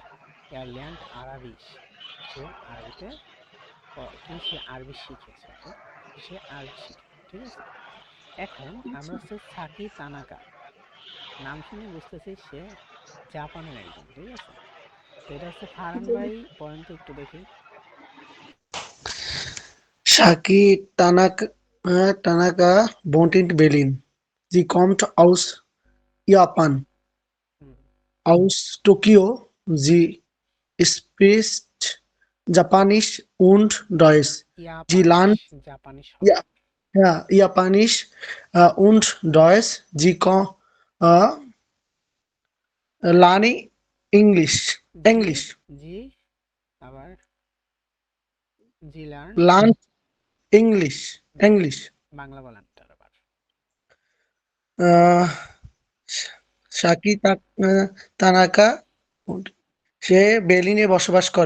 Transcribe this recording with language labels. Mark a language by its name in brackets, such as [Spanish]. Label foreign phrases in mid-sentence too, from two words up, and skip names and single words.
[German] Er lernt Arabisch, [Bangla] সে আরবিতে সে আরবি শিখেছে, ওকে, সে আরবি শিখে, ঠিক আছে। এখন আমরা হচ্ছে সাকি তানাকা, নাম শুনে বুঝতেছি সে জাপানের একজন, ঠিক আছে। তো এটা হচ্ছে ফারহান ভাই, পড়েন তো একটু দেখি। [German] Shaki Tanaka wohnt in Berlin. Sie kommt aus Japan, [Bangla] হুম, [German] aus Tokio. Sie spricht Japanisch und Deutsch. Sie [Bangla] জাপানিশ, [German] lernt [Bangla] জাপানিশ হবে। [German] ja, ja, Japanisch und Deutsch. Sie äh, lernt [Bangla] জি, [German] Englisch. [Bangla] জি, আবার [German] Sie lernt, Lernt English. [Bangla] বাংলা বলেন তার আবার। আহ শাকি তানাকা সে বের্লিনে বসবাস করে।